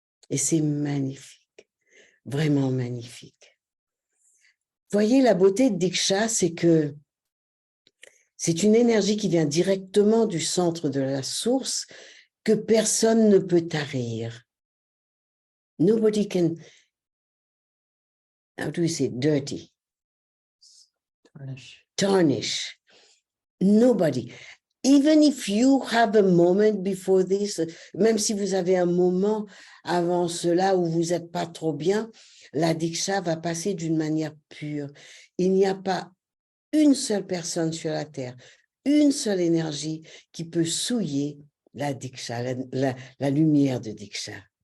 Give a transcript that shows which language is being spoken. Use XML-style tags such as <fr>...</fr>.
<fr>Et c'est magnifique, vraiment magnifique. Voyez, la beauté de Diksha, c'est que c'est une énergie qui vient directement du centre de la source que personne ne peut tarir.</fr> <en>Nobody can, how do you say, dirty? Tarnish. Nobody. Even if you have a moment before this,</en> <fr>même si vous avez un moment avant cela où vous n'êtes pas trop bien, la Diksha va passer d'une manière pure. Il n'y a pas une seule personne sur la Terre, une seule énergie qui peut souiller la Diksha, la lumière de Diksha.</fr>